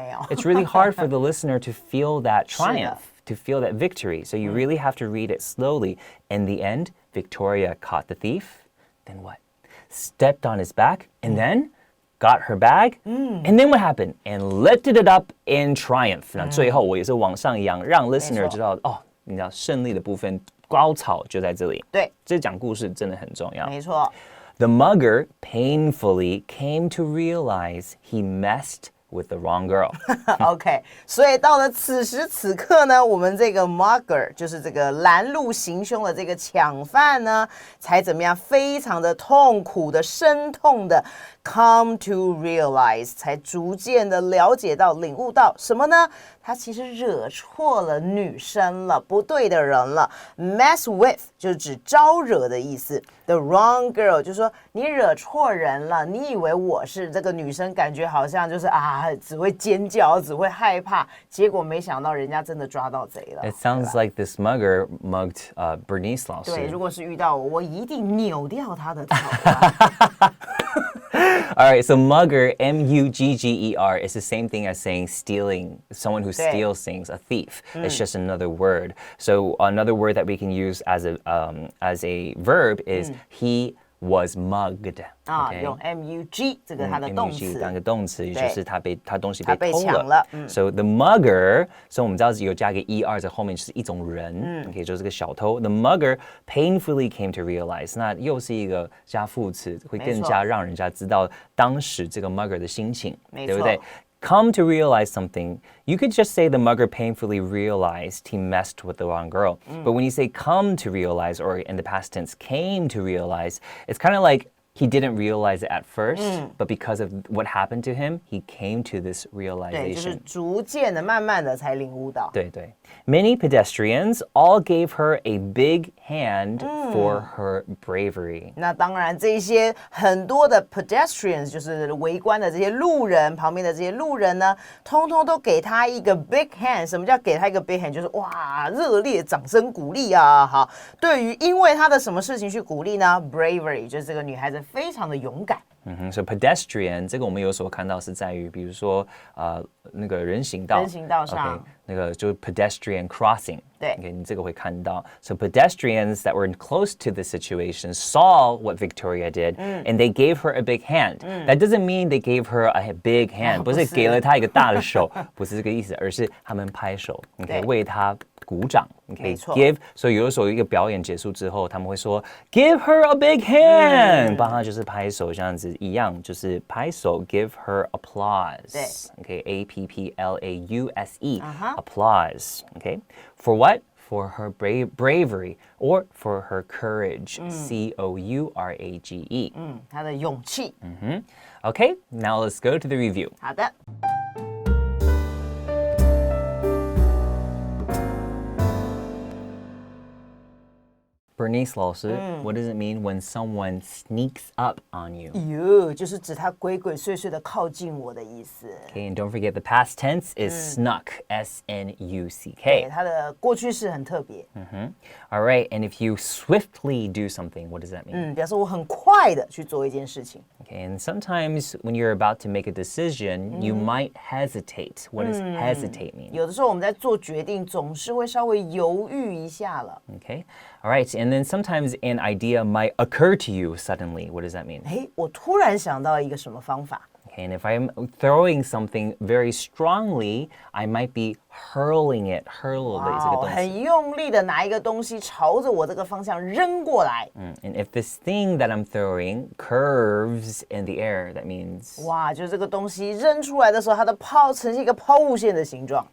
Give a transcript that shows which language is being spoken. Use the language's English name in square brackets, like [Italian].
[English] It's really hard for the listener to feel that triumph, to feel that victory. So you really have to read it slowly. In the end, Victoria caught the thief, then what? Stepped on his back, and then got her bag, and then what happened? And lifted it up in triumph. [Chinese] 那最后我也是往上扬，让 listener 知道哦，你知道胜利的部分高潮就在这里。对，这讲故事真的很重要。没错。 [English] The mugger painfully came to realize he messed with the wrong girl. [Chinese] OK， 所以到了此时此刻呢，我们这个 mugger 就是这个拦路行凶的这个抢犯呢，才怎么样？非常的痛苦的、生痛的 come to realize， 才逐渐的了解到、领悟到什么呢？他其实惹错了女生了，不对的人了。 Mess with 就是指招惹的意思。 [English] The wrong girl [Chinese] 就是说你惹错人了，你以为我是这个女生，感觉好像就是只会尖叫，只会害怕，结果没想到人家真的抓到贼了。 [English] It sounds like this mugger mugged Bernice 老师。 [Chinese] 对，如果是遇到我一定扭掉他的头。 [English] All right, so mugger, M-U-G-G-E-R, is the same thing as saying stealing, someone who steals things, a thief. It's just another word. So another word that we can use as a verb is he was mugged. [Chinese] 用 M-U-G 这个它的动词 M-U-G 当个动词，也就是他东西被偷抢了。 [English] So the mugger, so [Chinese] 我们知道有加个 er 在后面，就是一种人，可以说是个小偷。 [English] The mugger painfully came to realize， [Chinese] 那又是一个加副词，会更加让人家知道当时这个 mugger 的心情，对不对？ [English] Come to realize something, you could just say the mugger painfully realized he messed with the wrong girl. But when you say come to realize, or in the past tense, came to realize, it's kind of like he didn't realize it at first, but because of what happened to him, he came to this realization. [Chinese] 对，就是逐渐的、慢慢的才领悟到。对对。 [English] Many pedestrians all gave her a big hand for her bravery. [Chinese] 那当然，这些很多的 pedestrians 就是围观的这些路人，旁边的这些路人呢，通通都给他一个 big hand。什么叫给他一个 big hand？ 就是哇，热烈掌声鼓励啊！好，对于因为他的什么事情去鼓励呢 ？bravery 就是这个女孩子非常的勇敢。 So pedestrian 这个我们有所看到是在于，比如说那个人行道上， okay, 那个就是 pedestrian crossing。对，okay, 你这个会看到。 [English] So pedestrians that were close to the situation saw what Victoria did, and they gave her a big hand. That doesn't mean they gave her a big hand， [Chinese] 不是给了她一个大的手，不是这个意思，而是他们拍手，你可以为她鼓掌。 Okay, give， 所以有的时候一个表演结束之后，他们会说 [English] give her a big hand， [Chinese] 帮她就是拍手，这样子一样，就是拍手 [English] give her applause。 [Chinese] 对 [English] ，Okay, A-P-P-L-A-U-S-E， applause。 Okay, for what? For her bravery or for her courage. C-O-U-R-A-G-E。 [Chinese] 她的勇气。 [English] Okay, now let's go to the review. [Chinese] 好的。 [English] Bernice 老师, what does it mean when someone sneaks up on you? [Chinese] 哟，就是指他鬼鬼祟祟的靠近我的意思。 [English] Okay, and don't forget the past tense is snuck, S-N-U-C-K. [Chinese] 对，它的过去式很特别。 [English] All right, and if you swiftly do something, what does that mean? [Chinese] 表示我很快的去做一件事情。 [English] Okay, and sometimes when you're about to make a decision, you might hesitate. What does hesitate mean? [Chinese] 有的时候我们在做决定，总是会稍微犹豫一下了。 [English] Okay, all right, and then sometimes an idea might occur to you suddenly. What does that mean? [Chinese] 我突然想到一个什么方法。 [English] Okay, and if I'm throwing something very strongly, I might be hurling it. [Chinese] Hurl 的这个东西。很用力的拿一个东西朝着我这个方向扔过来。 [English] And if this thing that I'm throwing curves in the air, that means [Chinese] 哇，就是这个东西扔出来的时候，它的呈现一个抛物线的形状。